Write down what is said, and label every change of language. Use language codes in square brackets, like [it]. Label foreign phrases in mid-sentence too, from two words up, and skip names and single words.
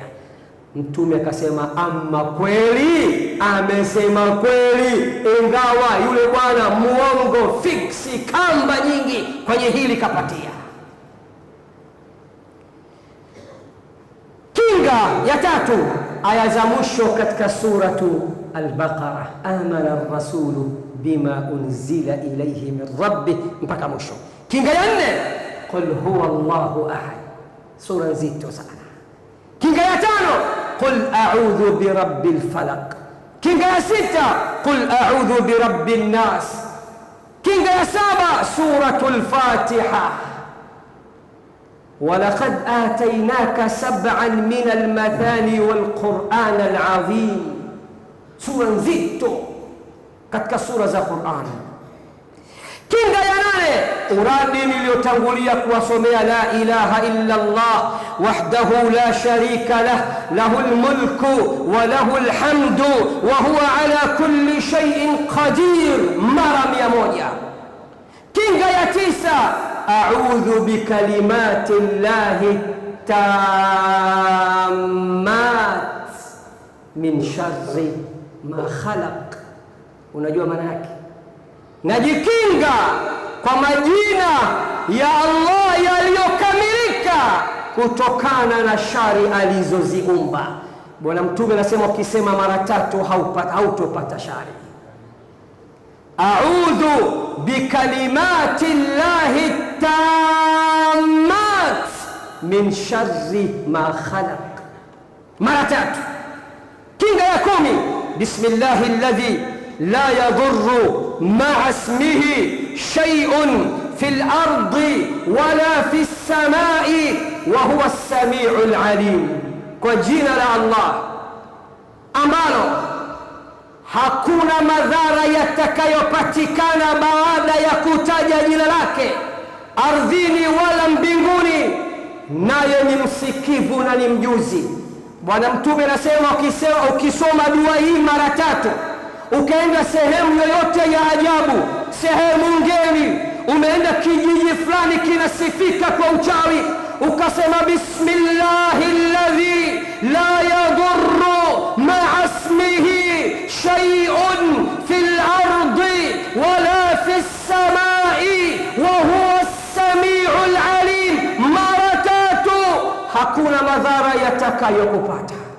[sw] Mtume akasema, ama kweli, amesema kweli, ingawa yule bwana muongo, fiksi, kamba nyingi kwenye hili kapatia. Kinga ya 3, aya za mwisho katika suratu Al-Baqara, [ar] آمن الرسول بما أنزل إليه من ربه, [sw] mpaka mwisho. Kinga ya 4, [ar] قل هو الله أحد, [sw] sura nzito sana. Kinga ya 5, [ar] قل أعوذ برب الفلق. [sw] Kinga ya 6, [ar] قل أعوذ برب الناس. [sw] Kinga ya 7, suratul Fatiha. [ar] ولقد آتيناك 7 من المثاني والقرآن العظيم. [sw] سورة nzito katika sura za Qur'an. Kinga ya 8, uradi niliyotangulia kuwasomea, [ar] لا إله إلا الله وحده لا شريك له له الملك وله الحمد وهو على كل شيء قدير, mara 100. [sw] Kinga ya 9, [ar] أعوذ بكلمات الله التامات من شر ما خلق. [sw] Unajua maana yake? Najikinga kwa majina ya Allah yaliyokamilika kutokana na shari alizoziumba. Bwana Mtume anasema ukisema mara 3 hautopata shari. [ar] أعوذ بكلمات الله التامات من شر ما خلق, mara 3. [sw] Kinga ya 10, [ar] بسم الله الذي لا يضر مع اسمه شيء في الأرض ولا في السماء وهو السميع العليم, [sw] kwa jina la Allah ambalo hakuna madhara yatakayopatikana baada ya kutaja jina lake ardhini wala mbinguni, naye ni msikivu na ni mjuzi. Bwana Mtume anasema ukisoma dua hii mara 3, ukaenda sehemu yoyote ya ajabu, sehemu ngeni, umeenda kijiji fulani kinasifika kwa uchawi, ukasema [ar] بسم الله الذي لا يضر مع اسمه شيء في الأرض ولا في السماء وهو السميع العليم, [sw] mara 3, hakuna madhara yatakayokupata.